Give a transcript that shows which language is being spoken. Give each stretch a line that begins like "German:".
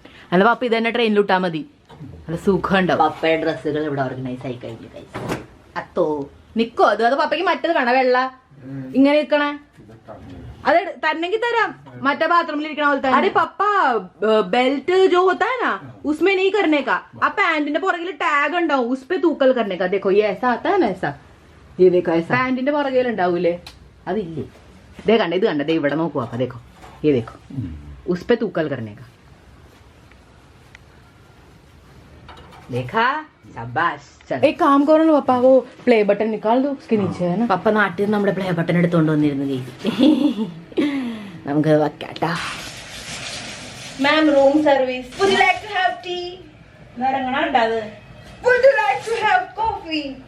Malayalam: അല്ല പപ്പ ഇത് തന്നെ ട്രെയിനിൽ ഇട്ടാൽ മതി, നല്ല സുഖം ഉണ്ടാവും. പപ്പയുടെ ഡ്രസ്സുകൾ ഇവിടെ ഓർഗനൈസ് ആയി കഴിഞ്ഞു ഗൈസ്. അത്തോ നിക്കോ അത് പപ്പയ്ക്ക് മറ്റത് വേണം, വെള്ള ഇങ്ങനെ നിക്കണേ. അത് തന്നെങ്കിൽ തരാം, മറ്റേ ബാത്റൂമിൽ ഇരിക്കണ പോലെ തന്നെ.
Hindi: അरे पापा बेल्ट जो होता है ना उसमें नहीं करने का,
Malayalam: ആ പാന്റിന്റെ പുറകിൽ ടാഗ് ഉണ്ടാവും,
Hindi: उसपे तूकल करने का. देखो ये ऐसा आता है ना, ऐसा ये देखो ऐसा
Malayalam: പാന്റിന്റെ പുറകിൽ ഉണ്ടാവൂലേ, അതില്ലേ? ദേ കണ്ട, ഇത് കണ്ട, ദേ ഇവിടെ നോക്കൂ
Hindi: पापा, देखो ये देखो उसपे तूकल करने का. देखा, शाबाश. एक काम करो ना पापा, वो प्ले बटन निकाल दो उसके नीचे है ना.
Malayalam: പപ്പ നാട്ടിൽ നിന്ന് നമ്മുടെ പ്ലേ ബട്ടൺ എടുത്തോണ്ട് വന്നിരുന്നു നമുക്ക് വെക്കാട്ടാ. മാം, room service.
English: Would you like to have tea?
Malayalam: ഇറങ്ങണുണ്ടത്.
English: Would you like to have coffee?